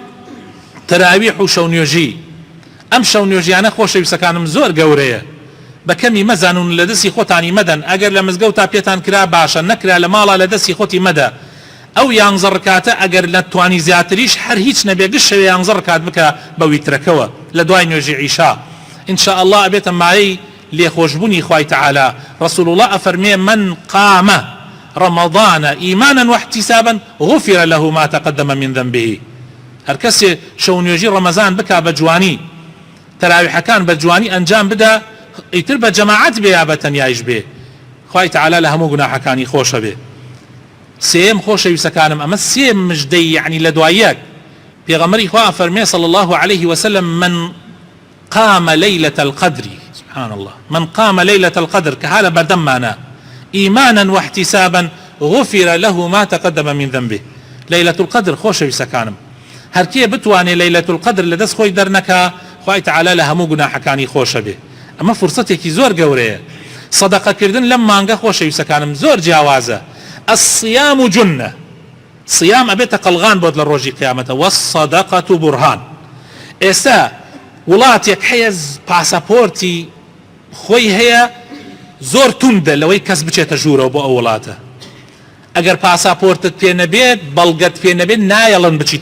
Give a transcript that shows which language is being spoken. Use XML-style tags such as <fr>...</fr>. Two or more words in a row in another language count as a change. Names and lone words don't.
<ckb>تەراویح و شەونێژی ئەم شەونێژیانە خۆشەویستەکانم زۆر گەورەیە بە کەمی مەزانون لە دەستی خۆتانی مەدەن ئەگەر لە مزگەوتا پێتان کرا باشە نەکرا لە ماڵا لە دەستی خۆتی مەدە ئەو 11 ڕکاتە ئەگەر نەتوانی زیاتریش هەر هیچ نەبێ گشت شەوێ 11 ڕکات بکە بە ویترەکەوە لە دوای نوێژی عیشا</ckb> <ar>ئینشاء الله</ar> <ckb>ئەبێتە مایەی لێخۆشبوونی خوای تەعالا رسول الله ئەفەرمێ</ckb> <ar>من قام رمضان إيمانا واحتسابا غفر له ما تقدم من ذنبه</ar> <ckb>هر کەسێ شەونێژی ڕەمەزان بکا بە جوانی تەراویحەکان بە جوانی ئەنجام بدە ئیتر بە جەماعەت بێ یا بە تەنیایش بێ خوای تەعالا لە هەموو گوناحەکانی خۆشە بێ سێم خۆشەویستەکانم ئەمە سێم مژدەی یعنی لە دوایەک پێغەمبەری خوا فەرمێ</ckb> <ar>صلى الله عليه وسلم من قام ليلة القدر سبحان الله من قام ليلة القدر كهذا بردمانا إيمانا واحتسابا غفر له ما تقدم من ذنبه ليلة القدر</ar> <ckb>خۆشەویستەکانم هەر کێ بتوانێ</ckb> <ar>ليلة القدر</ar> <ckb>لە دەست خۆی دەرنەکا خوای تەعالا لە هەموو گوناحەکانی خۆشە بێ ئەمە فرسەتێکی زۆر گەورەیە سەدەقەکردن لەم مانگە خۆشەویستەکانم زۆر جیاوازە</ckb> <ar>الصيام جنة</ar> <ckb>صيام ئەبێتە قەڵغان بۆت لە ڕۆژی قیامەتە</ckb> <ar>والصدقة برهان</ar> <ckb>ئێستا وڵاتێک هەیە پاسەپۆرتی خۆی هەیە زۆر توندە لەوەی کەس بچێتە ژوورەوە بۆ ئەو وڵاتە ئەگەر پاساپۆرتت پێ نەبێت بەڵگەت پێ نەبێت نایەڵن بچیتە</ckb>